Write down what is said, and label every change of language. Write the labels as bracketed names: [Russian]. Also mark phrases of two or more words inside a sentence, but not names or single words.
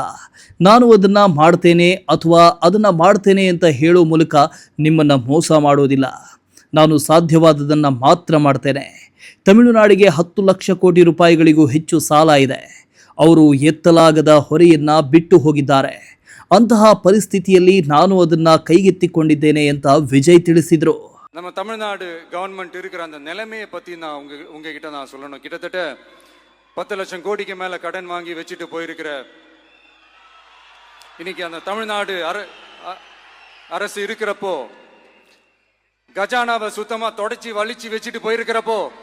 [Kannada] ನಾನು ಅದನ್ನು ಮಾಡ್ತೇನೆ ಅಥವಾ ಅದನ್ನು ಮಾಡ್ತೇನೆ ಅಂತ ಹೇಳೋ ಮೂಲಕ ನಿಮ್ಮನ್ನು ಮೋಸ ಮಾಡೋದಿಲ್ಲ. ನಾನು ಸಾಧ್ಯವಾದದನ್ನು ಮಾತ್ರ ಮಾಡ್ತೇನೆ. ತಮಿಳುನಾಡಿಗೆ 10 ಲಕ್ಷ ಕೋಟಿ ರೂಪಾಯಿಗಳಿಗೂ ಹೆಚ್ಚು ಸಾಲ ಇದೆ. ಅವರು ಎತ್ತಲಾಗದ ಹೊರೆಯನ್ನ ಬಿಟ್ಟು ಹೋಗಿದ್ದಾರೆ. ಅಂತಹ ಪರಿಸ್ಥಿತಿಯಲ್ಲಿ ನಾನು ಅದನ್ನ ಕೈಗೆತ್ತಿಕೊಂಡಿದ್ದೇನೆ ಅಂತ ವಿಜಯ್ ತಿಳಿಸಿದ್ರು. [Tamil] நம்ம தமிழ்நாடு கவர்மெண்ட் இருக்கிற அந்த நிலைமையை பத்தி நான் உங்ககிட்ட நான் சொல்லணும். கிட்டத்தட்ட 10 லட்சம் கோடிக்கு மேல கடன் வாங்கி வச்சுட்டு போயிருக்கிற இன்னைக்கு அந்த தமிழ்நாடு அரசு இருக்கிறப்போ, கஜானாவை சுத்தமா தொடச்சி வலிச்சு வச்சுட்டு போயிருக்கிறப்போ,